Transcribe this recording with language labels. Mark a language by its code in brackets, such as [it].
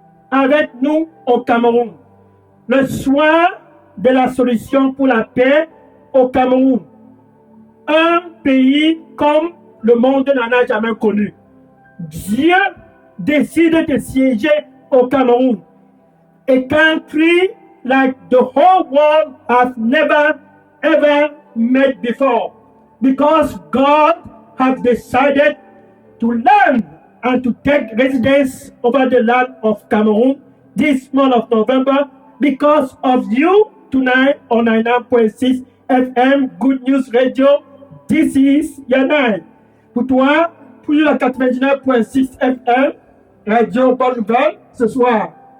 [fr] avec nous au Cameroun. Le soir de la solution pour la paix au Cameroun. Un pays comme le monde n'en a jamais connu. Dieu décide de siéger au Cameroun. [en] A country like the whole world has never ever met before. Because God has decided to land and to take residence over the land of Cameroon this month of November because of you tonight on 99.6 FM Good News Radio. This is your night. [fr] Pour toi, pour la 99.6 FM Radio Bonne Nouvelle, ce soir.